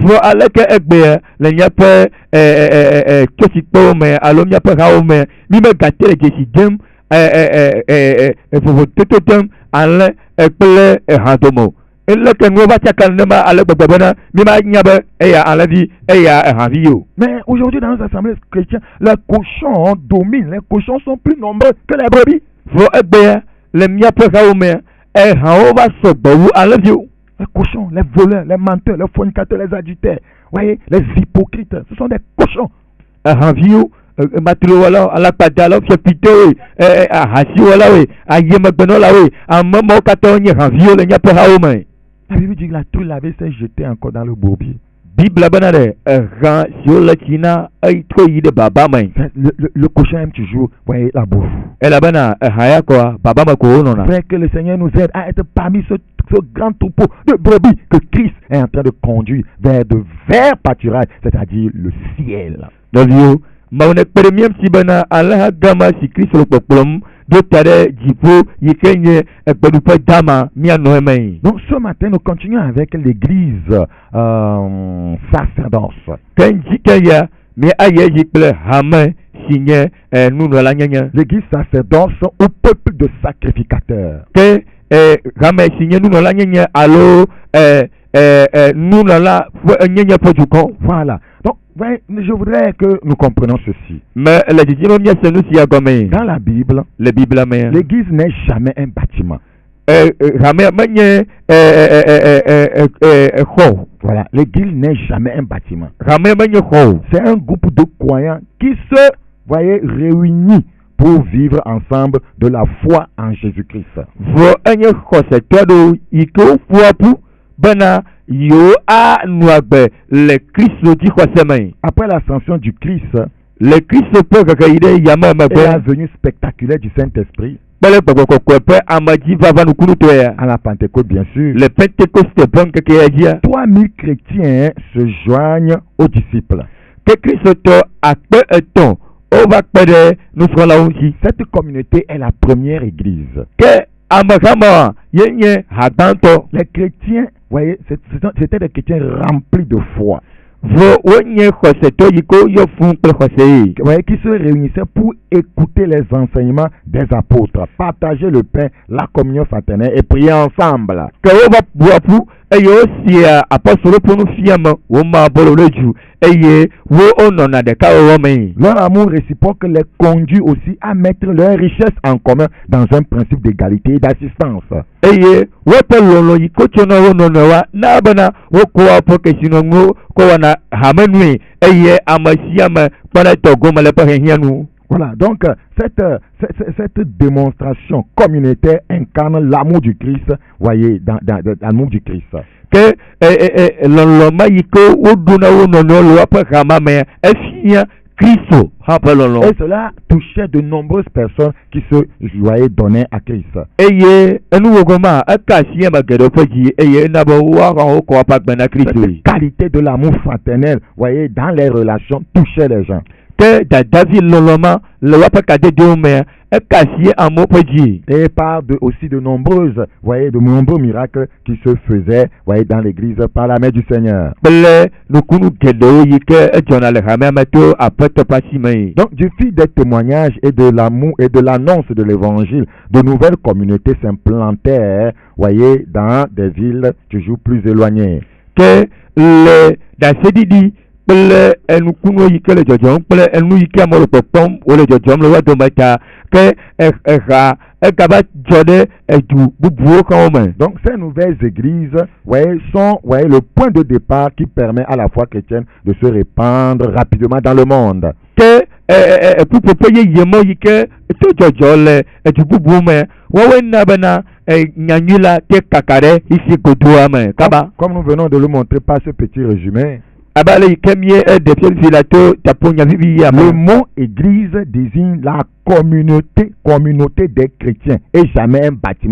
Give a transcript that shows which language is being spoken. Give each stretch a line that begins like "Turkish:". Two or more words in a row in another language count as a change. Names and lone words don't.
French: Mais aujourd'hui dans nos assemblées chrétiennes, les cochons dominent. Les cochons sont plus nombreux que les brebis. Les cochons, les voleurs, les menteurs, les fornicateurs, les adultères, voyez, les hypocrites, ce sont des cochons.
Ewe: matulu wala alakpada la fiapito ahasi wala we ayemagbenɔ la we amemawo katã nye haviwo le nyaƒe hawo me.
French: La Bible dit que la tout lavé s'est jeté encore dans le bourbier.
Ewe: Bible bena ɖe ehã siwo le tsi na trɔ yi ɖe baba me.
French: Le cochon aime toujours voyez, la bouffe.
Ewe: Elabena ehã ya kɔa baba me ko wonɔna.
French: Frère, que le Seigneur nous aide à être parmi ce grand troupeau de brebis que Christ est en train de conduire vers de verts pâturages, c'est-à-dire le ciel.
Ewe: Ɖeviwo, mawu ne kpe ɖe mía ŋuti bena alẽha gãma si Kristo le kpɔkplɔm ɖo ta ɖe dziƒo yi ke nye gbeɖuƒe dama míanɔ eme.
French: Donc ce matin, nous continuons avec l'église sacerdoce.
Ewe: Ke ŋdzi ke ya mía ayi edzi kple hame si nye nunɔla nyenye.
French: L'église sacerdoce au peuple de sacrificateurs.
Ewe: Ke hame si nye nunɔla nyenye alo nunɔla nyenye ƒe dukɔ.
French: Voilà. Donc je voudrais que nous comprenions ceci.
Ewe: Mais le dzidzime míase nu sia gɔme.
French: Dans la Bible,
Ewe: le Bible me.
French: L'église n'est jamais un bâtiment.
Ewe: Hame menye xɔ.
French: Voilà, l'église n'est jamais un bâtiment.
Ewe: Hame menye xɔ.
French: C'est un groupe de croyants qui se, voyez, réunit pour vivre ensemble de la foi en Jésus-Christ.
Ewe: Vɔ enye xɔsetɔ ɖewo yi ke woƒoa ƒu bena yo a nuagbe le Kristo dzi xɔse me.
French: Après l'ascension du Christ,
Ewe: le Kristo ƒe keke yi ɖe yame megbe.
French: Et la venue spectaculaire du Saint-Esprit.
Ewe: Kpele gbɔgbɔ kɔkɔe ƒe amedzi vava nukunutɔe ya.
French: À la Pentecôte, bien sûr.
Ewe: Le Pentecôte ƒe ŋkeke ya dzia.
French: 3000 chrétiens se joignent aux disciples.
Ewe: Ke Kristotɔ akpe etɔ̃ wova kpe ɖe nusrɔ̃lawo ŋuti.
French: Cette communauté est la première église.
Ewe: Ke amehama yenye hagbãtɔ.
French: Les chrétiens, voyez, c'était des chrétiens remplis de foi.
Ewe: Vɔ wonye xɔsetɔ yi ko yɔ fún kple xɔse.
French: Voyez, qui se réunissaient pour écouter les enseignements des apôtres, partager le pain, la communion fraternelle et prier ensemble.
Ewe: Ke wova ƒoa ƒu eye wosia apɔstolo ƒe nufiame woma bolo ɖe dzu eye wonɔna ɖeka wɔwɔ me.
French: Leur amour réciproque les conduit aussi à mettre leurs richesses en commun dans un principe d'égalité et d'assistance.
Ewe: Eye woƒe lɔlɔ yi ko tso na wo nɔnɔewa na bena wokɔ woƒe kesinɔnuwo kɔ wɔna hamenui eye ame sia ame kpɔna tɔgome le eƒe hiahiã nu.
French: Voilà, donc cette démonstration communautaire incarne l'amour du Christ, voyez, dans l'amour du Christ.
Ewe: Que lɔlɔma yi ke woɖuna wo nɔnɔewo le woƒe hama mea efia Kristo hã ƒe lɔlɔ.
French: Et cela touchait de nombreuses personnes qui se voyaient donner à Christ.
Ewe: Eye enuwogoma eka asi ame geɖewo ƒe dzi eye ena be woaxɔ wokɔ woƒe agbe na Kristo.
French: Cette qualité de l'amour fraternel, voyez, dans les relations touchait les gens.
Ewe: Que dadavi lɔlɔma le woƒe kadedewo mea eka asi amewo ƒe dzi.
French: Et par aussi de nombreux miracles qui se faisaient, voyez, dans l'église par la main du Seigneur.
Ewe: Kple nukunu geɖewo yi ke edzɔna le hamea me to aƒetɔ ƒe asi me.
French: Donc du fil des témoignages et de l'amour et de l'annonce de l'évangile, de nouvelles communautés s'implantaient, voyez, dans des villes toujours plus éloignées.
Ewe: Que le dasedidi kple enukunu yi ke le dzɔdzɔm kple enu yi ke amewo le kpɔkpɔm wole dzɔdzɔm le wo dome ta ke eha egaba dzɔ ɖe edu bubuwo xɔwo me.
French: Donc ces nouvelles églises, voyez, sont, voyez, le point de départ qui permet à la foi chrétienne de se répandre rapidement dans le monde.
Ewe: Que ƒuƒoƒe yeyeme yi ke to dzɔdzɔ le edu bubuwo me woawoe na bena nyanyui la te kaka ɖe isi godoa me kaba.
French: Comme nous venons de le montrer par ce petit résumé. Le mot église désigne la communauté des chrétiens et jamais un bâtiment.